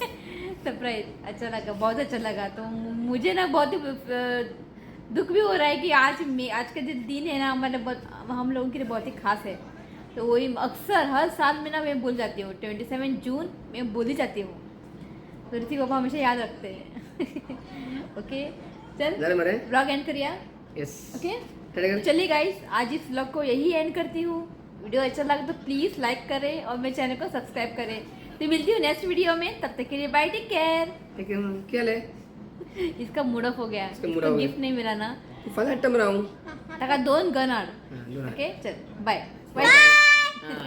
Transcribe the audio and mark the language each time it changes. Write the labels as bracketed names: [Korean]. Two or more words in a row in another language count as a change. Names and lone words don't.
[Hindi] सरप्राइज अच्छा लगा बहुत अच्छा लगा तो मुझे ना बहुत ही दुख भी हो रहा है कि आज का जो दिन है ना हमारे बहुत हम लोगों के लिए बहुत ही खास है तो वही अक्सर हर साल में ना मैं भूल जाती हूँ 27 जून मैं भूल ही जाती हूँ तो ऋतिक पापा हमेशा याद रखते हैं ओके चल [Konkani] झालं मरे [English] blog end [Konkani] करिया यस [Hindi] ओके चलिए गाइस आज इस ब्लॉग को यही एंड करती हूँ वीडियो अच्छा लगा तो [English] please like [Hindi] करें और मेरे चैनल को सब्सक्राइब करें तो मिलती हूँ [English] next video [Hindi] में तब तक के लिए [English] bye take care [Hindi] क्या ले इसका [English] mood off [Hindi] हो गया इसका mood off हो गया। गिफ्ट नहीं मिला ना फल हट्टम राहूं taka 2 गन आड [Konkani] दोन [English] OK चल bye bye